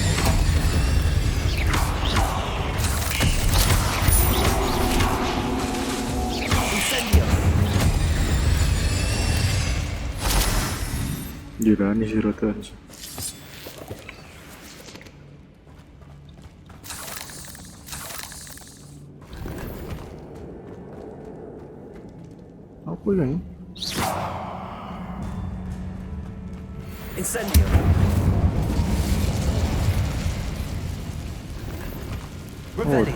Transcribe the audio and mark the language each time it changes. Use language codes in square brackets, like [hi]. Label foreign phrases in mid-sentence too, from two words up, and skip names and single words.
[id] Incendio. Gila nih si rotan sih. Apa yang? Incendio. Oh, Revelio.